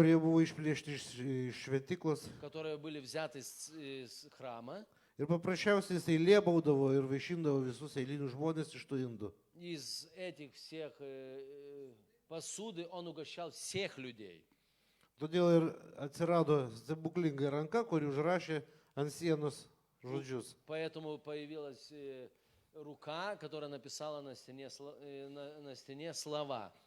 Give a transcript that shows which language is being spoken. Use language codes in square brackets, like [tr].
[lt] Kurie buvo išplėšti iš šventyklos. [ru] которые были взяты из храма. [lt] Ir paprasčiausiai jisai lėbaudavo ir vaišindavo visus eilinius žmonės iš tų indų. [ru] Из этих всех посуды он угощал всех людей. [lt] Todėl ir atsirado stebuklinga ranka, kuri užrašė ant sienos žodžius. [ru] Поэтому появилась рука, которая написала на стене слова.